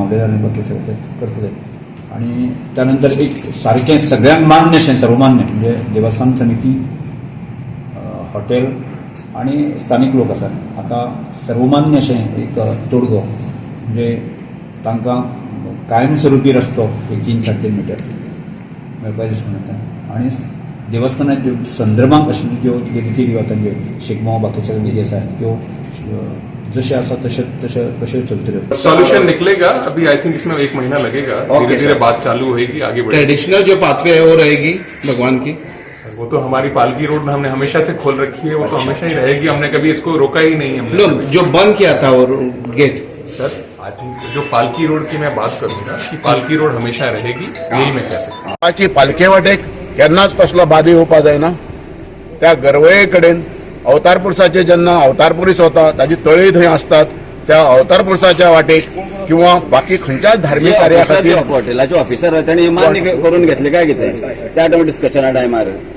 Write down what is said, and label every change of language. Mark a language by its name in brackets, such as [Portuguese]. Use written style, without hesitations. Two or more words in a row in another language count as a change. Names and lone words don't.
[Konkani] मामलेदार आनी बाकी सगळे ते करतले आणि त्यानंतर एक सारकें सगळ्यांक मान्य अशें सर्वमान्य म्हणजे देवस्थान समिती, हॉटेल आणि स्थानिक लोक आसात हाका सर्वमान्य अशें एक तोडगो म्हणजे तांकां कायमस्वरुपी रस्तो 3-3.5 मीटर मेळपाचें दिसता म्हणटा। आणि देवस्थानाच्यो संदर्भांत आशिल्ल्यो ज्यो रिती रिवाजांच्यो शिगमो बाकी सगळ्यो विधी आसा त्यो जैसे आसा तशे चलतल्यो। [Hindi] सॉल्यूशन निकलेगा अभी, [English] I think [Hindi] इसमें 1 महीना लगेगा। धीरे धीरे बात चालू होगी, आगे बढ़ेगी। ट्रेडिशनल जो पाथवे है वो रहेगी भगवान की सर, वो तो हमारी पालकी रोड हमने हमेशा से खोल रखी है, वो तो हमेशा ही रहेगी। हमने कभी इसको रोका ही नहीं है। लोग जो बंद किया था वो गेट सर, [English] I think [Hindi] जो पालकी रोड की मैं बात करूंगा कि पालकी रोड हमेशा रहेगी, यही मैं कह सकता हूँ। [Konkani] पालखे वाटेक केन्नाच कसलो बादी येवपा जायना। त्या गरवये कडेन अवतार पुरुषाचे जेन्ना अवतार पुरुष वता ताजी तळी थंय आसतात, त्या अवतार पुरुषाच्या वाटेक किंवा बाकी खंयच्याय धार्मीक कार्या खातीर हॉटेलाचे ऑफिसर तांणी मान्य करून घेतले काय कितें त्या टायमार डिस्कशना टायमार